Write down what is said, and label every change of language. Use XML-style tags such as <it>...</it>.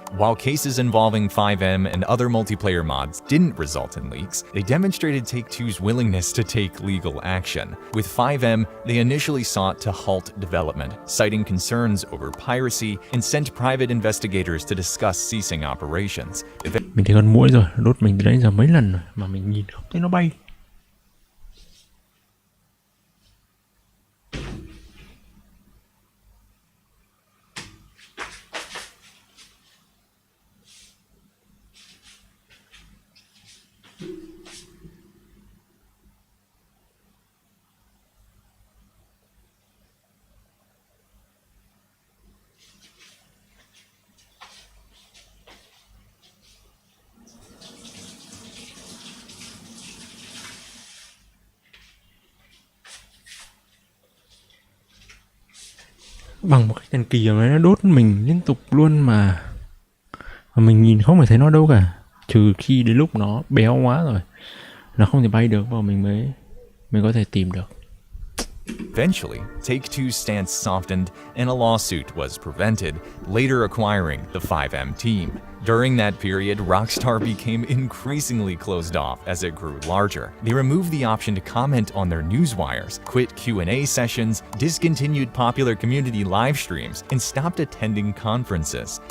<en>While cases involving 5M and other multiplayer mods didn't result in leaks, they demonstrated Take-Two's willingness to take legal action. With 5M, they initially sought to halt development, citing concerns over piracy, and sent private investigators to discuss ceasing operations.</en> <vi>Mình thấy con muỗi rồi, đốt mình từ đấy giờ mấy lần rồi mà mình nhìn không thấy nó bay. Bằng một cái thần kỳ mà nó đốt mình liên tục luôn mà mình nhìn không phải thấy nó đâu cả, trừ khi đến lúc nó béo quá rồi, nó không thể bay được và mình có thể tìm được.</vi> <en>Eventually, Take-Two's stance softened and a lawsuit was prevented, later acquiring the 5M team. During that period, Rockstar became increasingly closed off as it grew larger. They removed the option to comment on their newswires, quit Q&A sessions, discontinued popular community live streams, and stopped attending conferences.</en>